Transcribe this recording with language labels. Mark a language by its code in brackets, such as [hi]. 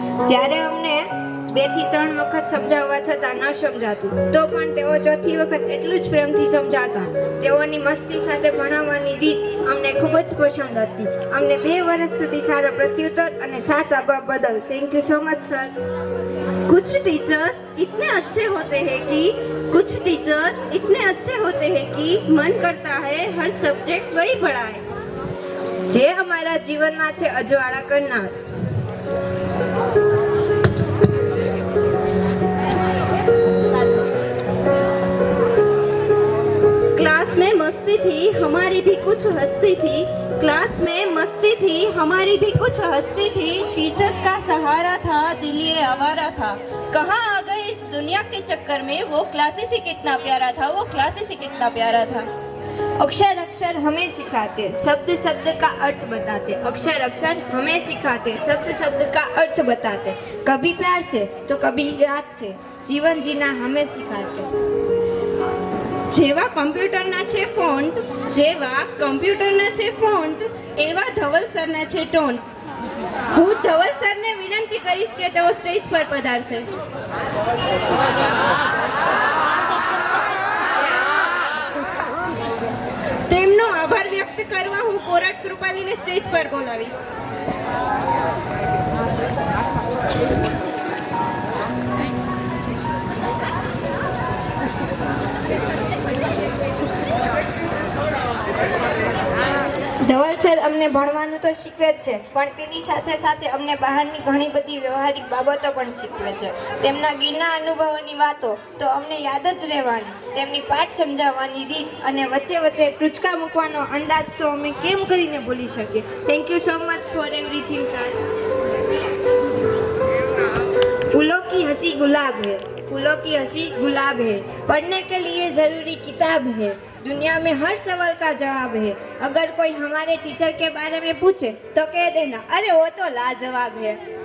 [gu] જ્યારે અમને 2 થી 3 વખત સમજાવવા છતાં ન સમજાતું તો પણ તેઓ ચોથી વખત એટલું જ પ્રેમથી સમજાવતા. તેઓની મસ્તી સાથે ભણાવવાની રીત અમને ખૂબ જ પસંદ હતી. અમને 2 વર્ષ સુધી સારા પ્રત્યુત્તર અને સાથ આપવા બદલ thank you so much sir. [hi] कुछ टीचर्स इतने अच्छे होते हैं कि मन करता है हर सब्जेक्ट वही पढ़ाए. [gu] જે અમારા જીવનમાં છે અજવાળા કરનાર. [hi] क्लास में मस्ती थी हमारी भी कुछ हस्ती थी, क्लास में मस्ती थी हमारी भी कुछ हस्ती थी. टीचर्स का सहारा था दिल ये आवारा था, कहाँ आ गए इस दुनिया के चक्कर में, वो क्लासेस ही कितना प्यारा था, वो क्लासेस ही कितना प्यारा था. अक्षर अक्षर हमें सिखाते, शब्द शब्द का अर्थ बताते. अक्षर अक्षर हमें सिखाते, शब्द शब्द का अर्थ बताते. कभी प्यार से तो कभी याद से जीवन जीना हमें सिखाते. [gu] જેવા કમ્પ્યુટરના છે ફોન્ટ, એવા ધવલ સરના છે ટોન્ટ. હું ધવલ સરને વિનંતી કરીશ કે તેઓ સ્ટેજ પર પધારશે. તેમનો આભાર વ્યક્ત કરવા હું કોરટ કૃપાલીને સ્ટેજ પર બોલાવીશ. ધવલ સર અમને ભણવાનું તો શીખવે જ છે, પણ તેની સાથે સાથે અમને બહારની ઘણી બધી વ્યવહારિક બાબતો પણ શીખવે છે. તેમના ગીરના અનુભવોની વાતો તો અમને યાદ જ રહેવાની. તેમની પાઠ સમજાવવાની રીત અને વચ્ચે વચ્ચે ટૂચકા મૂકવાનો અંદાજ તો અમે કેમ કરીને ભૂલી શકીએ. Thank you so much for everything sir. [hi] फूलों की हंसी गुलाब है, फूलों की हंसी गुलाब है, पढ़ने के लिए ज़रूरी किताब है, दुनिया में हर सवाल का जवाब है. अगर कोई हमारे टीचर के बारे में पूछे तो कह देना अरे वो तो लाजवाब है.